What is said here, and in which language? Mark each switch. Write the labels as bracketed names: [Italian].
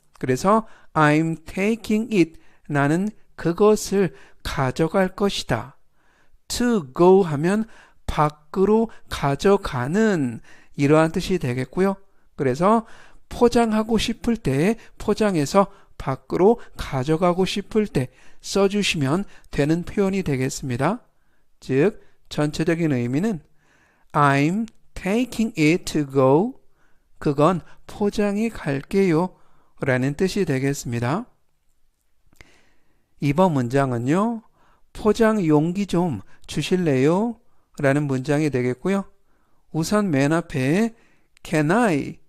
[Korean] 그래서 I'm taking it, 나는 그것을 가져갈 것이다. To go 하면 밖으로 가져가는, 이러한 뜻이 되겠고요. 그래서 포장하고 싶을 때 포장해서 밖으로 가져가고 싶을 때 써주시면 되는 표현이 되겠습니다. [English] 즉 전체적인 의미는 I'm taking it to go. [Korean] 그건 포장이 갈게요 라는 뜻이 되겠습니다. 이번 문장은요. 포장 용기 좀 주실래요? 라는 문장이 되겠고요. 우선 맨 앞에 Can I?